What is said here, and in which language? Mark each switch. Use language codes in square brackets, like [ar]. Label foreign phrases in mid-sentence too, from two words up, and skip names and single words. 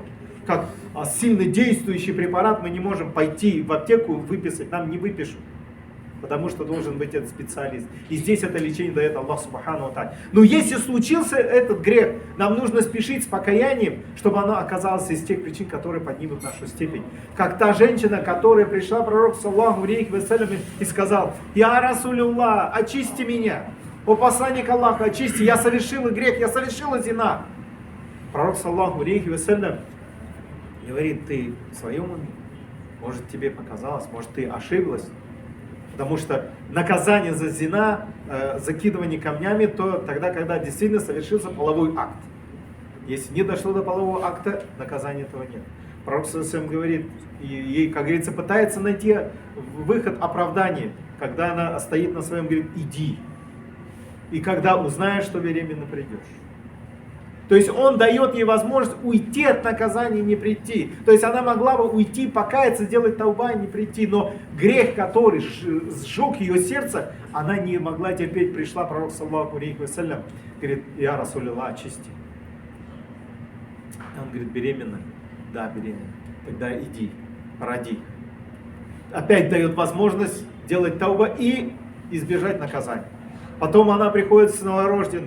[ru] Как сильно действующий препарат мы не можем пойти в аптеку выписать, нам не выпишут. Потому что должен быть этот специалист. И здесь это лечение дает Аллах [ar] سبحانه وتعالى. [ru] Но если случился этот грех, нам нужно спешить с покаянием, чтобы оно оказалось из тех причин, которые поднимут нашу степень. Как та женщина, которая пришла к пророку [ar] صلى الله عليه وسلم [ru] и сказала: [ar] «يا رسول الله, [ru] очисти меня! О посланник Аллаха, очисти! Я совершила грех, я совершила зина!» Пророк [ar] صلى الله عليه وسلم [ru] говорит: «Ты в своем уме? Может, тебе показалось, может, ты ошиблась?» Потому что наказание за зина, закидывание камнями, то тогда, когда действительно совершился половой акт. Если не дошло до полового акта, наказания этого нет. Пророк саллаллаху говорит, и ей, как говорится, пытается найти выход, оправдание, когда она стоит на своем, говорит: иди. И когда узнаешь, что беременна, придешь. То есть он дает ей возможность уйти от наказания и не прийти. То есть она могла бы уйти, покаяться, сделать тауба и не прийти. Но грех, который сжег ее сердце, она не могла терпеть. Пришла пророк [ar] صلى الله عليه وسلم, [ru] говорит: [ar] «يا رسول الله, [ru] очисти». Он говорит: беременна? Да, беременна. Тогда иди, роди. Опять дает возможность делать тауба и избежать наказания. Потом она приходит с новорожденной.